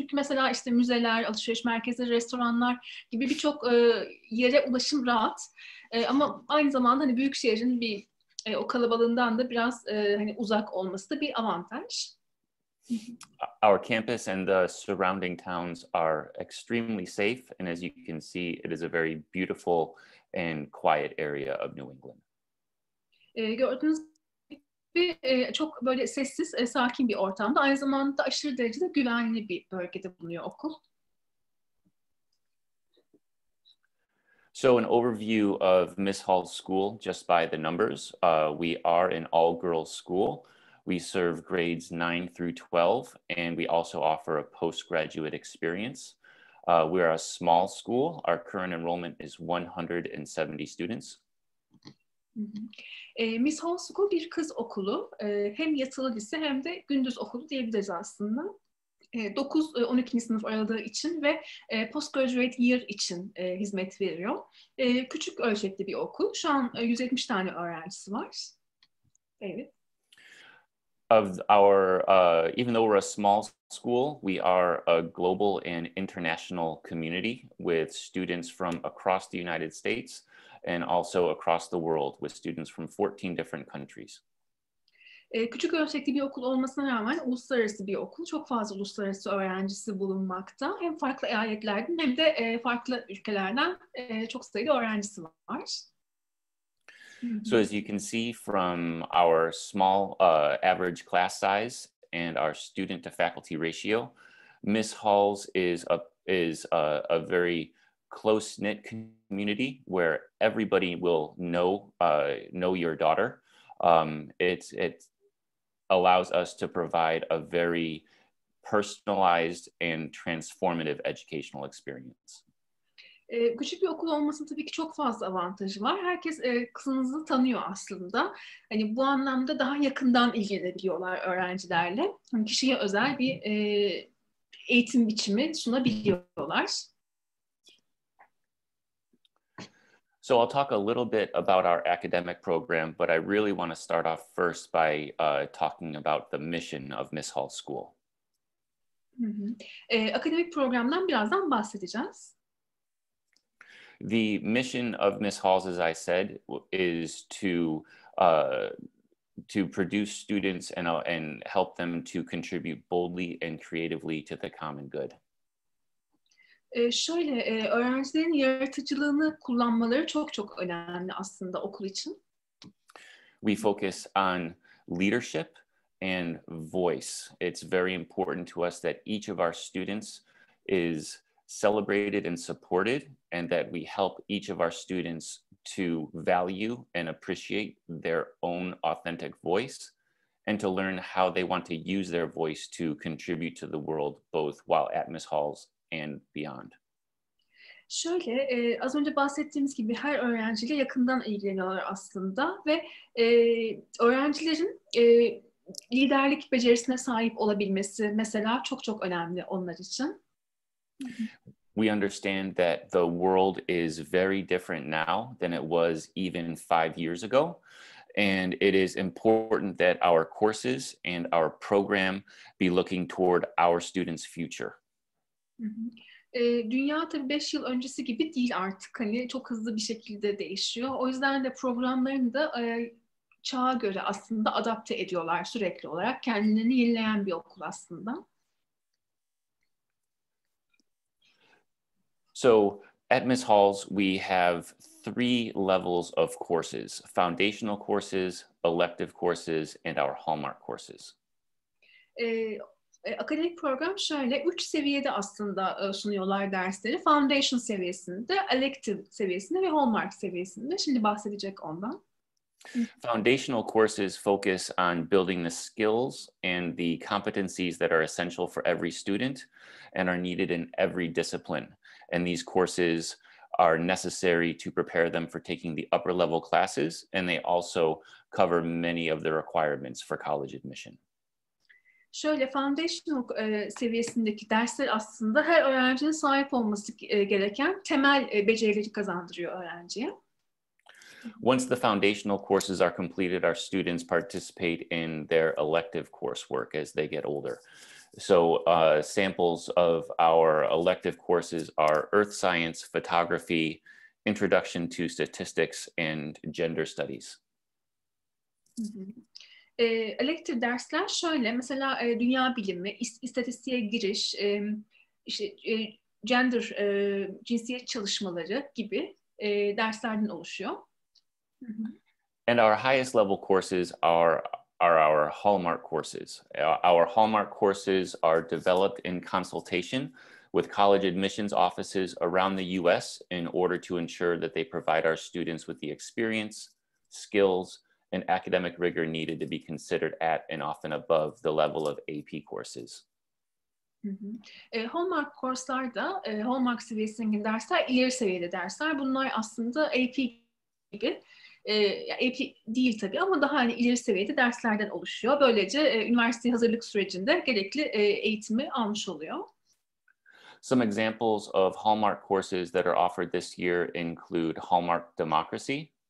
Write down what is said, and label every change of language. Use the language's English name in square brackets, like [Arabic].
[Turkish] Çünkü mesela işte müzeler, alışveriş merkezleri, restoranlar gibi birçok yere ulaşım rahat. Ama aynı zamanda hani büyük şehrin bir o kalabalığından da biraz hani uzak olması da bir avantaj. [English] Our campus and the surrounding towns are extremely safe, and as you can see, it is a very beautiful and quiet area of New England. [Turkish] Gördüğünüz gibi çok böyle sessiz, sakin bir ortamda. Aynı zamanda aşırı derecede güvenli bir bölgede bulunuyor okul. [English] So an overview of Miss Halls School, just by the numbers. We are an all-girls school. We serve grades 9 through 12, and we also offer a postgraduate experience. We are a small school. Our current enrollment is 170 students. [Turkish] Miss Halls School bir kız okulu. Hem yatılı lise hem de gündüz okulu diyebiliriz aslında. 9-12. sınıf aralığı için ve postgraduate year için hizmet veriyor. Küçük ölçekli bir okul. Şu an 170 tane öğrencisi var. Evet. [English] Of our, even though we're a small school, we are a global and international community with students from across the United States and also across the world with students from 14 different countries. [Turkish] Küçük ölçekli bir okul olmasına rağmen uluslararası bir okul. Çok fazla uluslararası öğrencisi bulunmakta. Hem farklı eyaletlerden hem de farklı ülkelerden çok sayıda öğrencisi var. [English] So as you can see from our small average class size and our student to faculty ratio, Miss Halls is a very close-knit community where everybody will know your daughter. It allows us to provide a very personalized and transformative educational experience. [Turkish] Küçük bir okul olmasının tabii ki çok fazla avantajı var. Herkes kızınızı tanıyor aslında. Hani bu anlamda daha yakından ilgilenebiliyorlar öğrencilerle. Hani kişiye özel bir eğitim biçimi sunabiliyorlar. [English] So I'll talk a little bit about our academic program, but I really want to start off first by talking about the mission of Miss Halls School. [Turkish] Akademik programdan birazdan bahsedeceğiz. [English] The mission of Miss Halls, as I said, is to produce students and help them to contribute boldly and creatively to the common good. [Turkish] Öğrencilerin yaratıcılığını kullanmaları çok çok önemli aslında okul için. [English] We focus on leadership and voice. It's very important to us that each of our students is celebrated and supported, and that we help each of our students to value and appreciate their own authentic voice and to learn how they want to use their voice to contribute to the world, both while at Miss Halls and beyond. [Turkish] Az önce bahsettiğimiz gibi her öğrenciyle yakından ilgileniyorlar aslında ve öğrencilerin liderlik becerisine sahip olabilmesi mesela çok çok önemli onlar için. [English] We understand that the world is very different now than it was even 5 years ago. And it is important that our courses and our program be looking toward our students' future. [Turkish] Dünya tabii 5 yıl öncesi gibi değil artık. Hani çok hızlı bir şekilde değişiyor. O yüzden de programlarını da çağa göre aslında adapte ediyorlar sürekli olarak. Kendilerini yenileyen bir okul aslında. [English] So at Miss Halls, we have 3 levels of courses: foundational courses, elective courses, and our Hallmark courses. [Turkish] Akademik program şöyle 3 seviyede aslında sunuyorlar dersleri. Foundation seviyesinde, elective seviyesinde ve Hallmark seviyesinde. Şimdi bahsedecek ondan. [English] Foundational courses focus on building the skills and the competencies that are essential for every student and are needed in every discipline. And these courses are necessary to prepare them for taking the upper level classes, and they also cover many of the requirements for college admission. [Turkish] Şöyle, foundational seviyesindeki dersler aslında her öğrencinin sahip olması gereken temel becerileri kazandırıyor öğrenciye. [English] Once the foundational courses are completed, our students participate in their elective coursework as they get older. So samples of our elective courses are Earth Science, Photography, Introduction to Statistics, and Gender Studies. [Turkish] Elective dersler şöyle, mesela dünya bilimi, istatistiğe giriş, işte gender, cinsiyet çalışmaları gibi derslerden oluşuyor. [English] And our highest level courses are our Hallmark courses. Our Hallmark courses are developed in consultation with college admissions offices around the US in order to ensure that they provide our students with the experience, skills, and academic rigor needed to be considered at and often above the level of AP courses. [Turkish] Hallmark kurslar da Hallmark seviyesindeki dersler ileri seviyede dersler. Bunlar aslında AP gibi, AP değil tabii ama daha hani ileri seviyede derslerden oluşuyor. Böylece üniversite hazırlık sürecinde gerekli eğitimi almış oluyor. [English] Some examples of Hallmark courses that are offered this year include Hallmark Democracy.